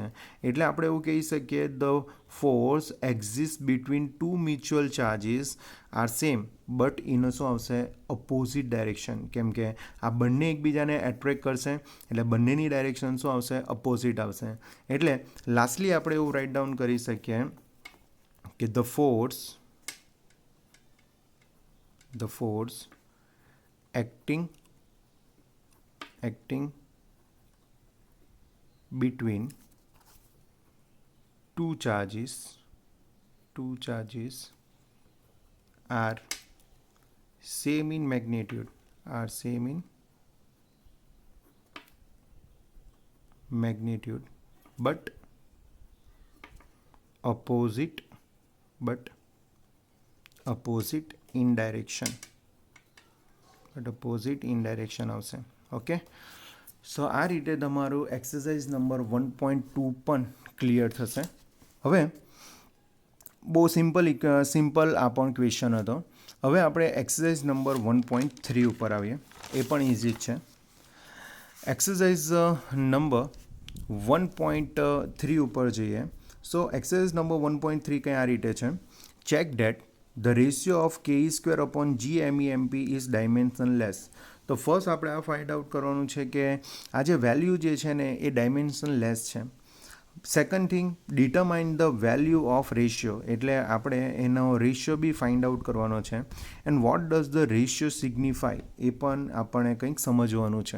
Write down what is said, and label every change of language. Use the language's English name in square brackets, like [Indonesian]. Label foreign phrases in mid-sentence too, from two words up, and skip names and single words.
[Gujarati] એટલે આપણે એવું કહી શકીએ [English] the force exist between two mutual charges are same but [Gujarati] એનો શું આવશે? [English] opposite direction. [Gujarati] કેમ કે આ બંને એકબીજાને એટ્રેક્ટ કરશે એટલે બંનેની ડાયરેક્શન શું આવશે? અપોઝિટ આવશે. એટલે લાસ્ટલી આપણે એવું [English] write down [Gujarati] કરી શકીએ કે the [English] force acting between two charges are same in magnitude but opposite in direction. [Gujarati] આવશે. [English] okay, so [Gujarati] આ રીતે તમારું [English] exercise number [Gujarati] 1.2 પણ ક્લિયર થશે. હવે બહુ સિમ્પલ આ પણ ક્વેશ્ચન હતો. હવે આપણે [English] exercise number [Gujarati] 1.3 ઉપર આવીએ. એ પણ ઇઝી જ છે. [English] exercise number [Gujarati] 1.3 ઉપર જઈએ. [English] so exercise number 1.3 [Gujarati] કંઈ આ રીતે છે. [English] check that the ratio of KE²/GMEMP is dimensionless. [Gujarati] તો ફર્સ્ટ આપણે આ [English] find out [Gujarati] કરવાનું છે કે આ જે વેલ્યુ જે છે ને એ ડાયમેન્શનલેસ છે. [English] second thing, determine the value of ratio. [Gujarati] એટલે આપણે એનો [English] ratio be find out [Gujarati] કરવાનો છે. [English] and what does the ratio signify [Gujarati] એ પણ આપણે કંઈક સમજવાનું છે.